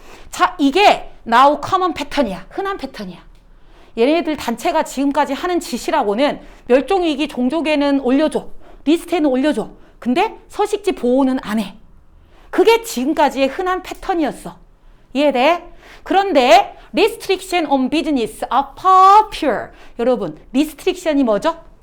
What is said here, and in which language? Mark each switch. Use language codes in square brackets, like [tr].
[ko] 자, 이게 [en] now common [ko] 패턴이야. 흔한 패턴이야. 얘네들 단체가 지금까지 하는 짓이라고는 멸종위기 종족에는 올려줘, 리스트에는 올려줘. 근데 서식지 보호는 안 해. 그게 지금까지의 흔한 패턴이었어. 이해돼? 그런데 [en] restriction on business are popular. [ko] 여러분, restriction이 뭐죠?